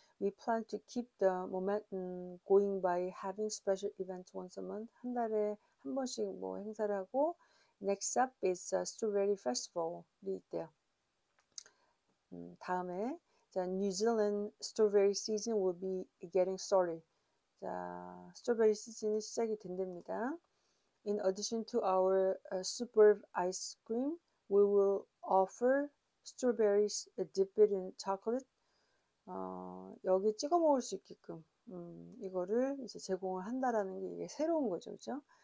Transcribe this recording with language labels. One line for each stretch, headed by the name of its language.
English: We plan to keep the momentum going by having special events once a month.
Korean: 한 달에 한 번씩 뭐 행사를 하고
English: Next up is a Strawberry Festival
Korean: 이 있대요. 다음에 자,
English: New Zealand Strawberry Season will be getting started.
Korean: 자, 스트로베리 시즌이 시작이 된답니다.
English: In addition to our superb ice cream, we will offer strawberries dipped in chocolate.
Korean: 여기 찍어 먹을 수 있게끔 이거를 이제 제공을 한다라는 게 이게 새로운 거죠, 그죠?